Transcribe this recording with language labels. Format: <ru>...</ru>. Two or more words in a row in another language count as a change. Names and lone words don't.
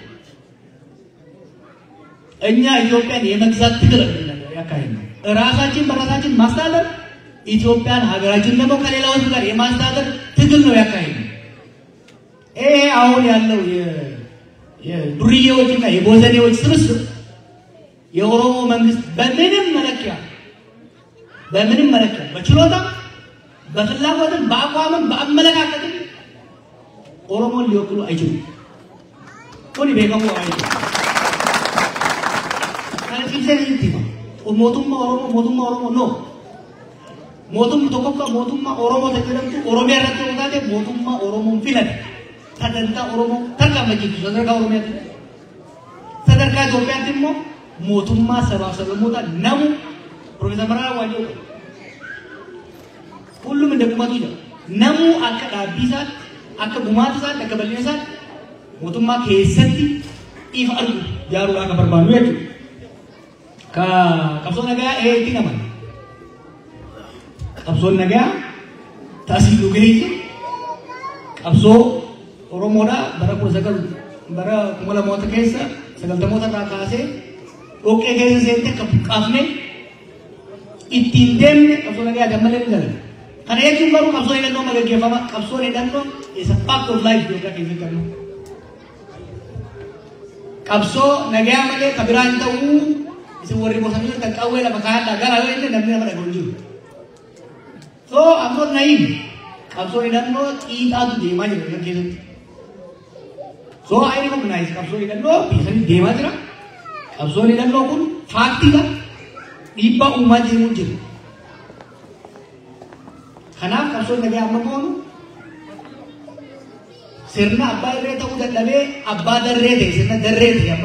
<am>እኛ ኢትዮጵያን የመግዛት ትግል ያካሂድ ራሳችን በራሳችን ማስተዳደር ኢትዮጵያን ሀገራችን ደግሞ ከሌላው ህዝብ ጋር የማስተዳደር ትግል ነው ያካሂድ። ይሄ አሁን ያለው የዱርዬዎችና የቦዘኔዎች ስብስብ የኦሮሞ መንግስት በምንም መለኪያ በችሎታ በፍላጎትም በአቋምም በአመለካከትም ኦሮሞን ሊወክሉ አይችሉም። ኮኒ ቤከሙ አይችሉም።</am> <om>mootummaa Oromoo no mootummaa tokkoffaa mootummaa Oromoo tajaajilamtu Oromiyaa irratti yoo taate mootummaa Oromoon filate sadarkaa Oromoo tarkaanfachiisu sadarkaa Oromiyaatti sadarkaa Itoophiyaatti immoo mootummaa sabaaf sablammoota namu Profeesar Mararaa Waanjoo</om> <am>ሁሉም እንደቁመቱ ይላል</am> <om>namu akka dhaabbiisaatti akka gumaatisaatti akka bal'inasaatti mootummaa keessatti ifa argu jaaruudhaan akka barbaannu jechuudha. Qabsoon nagaa itti naman qabsoon nagaa taasisuu dhugeessu qabsoo Oromoodhaa bara 2000 keessa 90 irraa kaasee dhoqqee keessa seente akka buqqaafne ittiin deemne qabsoo nagaa gammalee ni galan. Kana jechuun garuu qabsoo hidhannoo magaggeeffama qabsoon hidhannoo</om> <en>is a part of life</en> <om>yookaan keessatti qabnu. Qabsoo nagaa malee kabiraan ta'uu isin warri bosanii kan qawwee lama kaa'adhaa gara yoo inni namni nama dhagahu jiru.</om> <en>So I'm not naive.</en> <om>Qabsoo hidhannoo xiixaatu deemaa jira kan keessatti.</om> <en>So I recognize</en> <om>qabsoo hidhannoo biisanii deemaa jira. Qabsoo hidhannoo kun faaktiidha. Dhiibbaa uumaa deemuu jira. Kanaaf qabsoo nagaa amma goonu sirna abbaa irree ta'uu dadhabee abbaa darree ta'e sirna darree ta'e</om>